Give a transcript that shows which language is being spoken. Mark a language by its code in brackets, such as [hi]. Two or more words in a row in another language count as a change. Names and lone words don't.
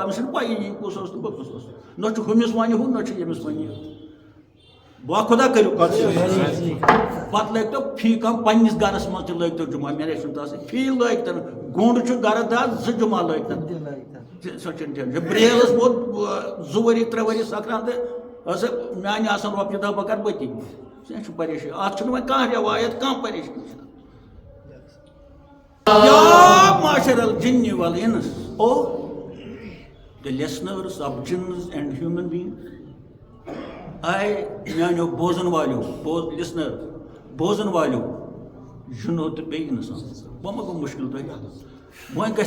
[ks] أمِس چھُنہٕ پَیی یہِ کُس اوس تہٕ بہٕ کُس اوس نہ چھُ ہُمِس وَنہِ ہُہ نہ چھُ ییٚمِس وَنہِ یہِ باخۄدا کٔرِو پتہٕ لٲگۍتو فی کانٛہہ پننِس گرس منٛز تہِ لٲگۍتو جُمعہ مےٚ چھُنہٕ تاسٕے فی لٲگتن گوٚنٛڈ چھُ گرٕ دار 2 جُمعہ لٲگتن سۄ چھنہٕ ٹینشن برٛیلس ووت 2 ؤری 3 ؤری سکرانٛتہٕ ہسا میانہِ آسان رۄپیہِ دہ بہٕ کرٕ بٔتی کینٛہہ چھُ پریشٲنی اتھ چھُنہٕ وۄنۍ کانٛہہ رٮ۪وایت کانٛہہ پریشٲنی چھنہٕ [ar] یا معاشر الجن والانس [en] او the listeners of jinns and human beings [ks] آے میانیو بوزن والیو [en] لسنر [ks] بوزن والیو جنو تہٕ بیٚیہِ اِنسان وۄنۍ ما گوٚو مُشکل تۄہہِ وۄنۍ گژھِ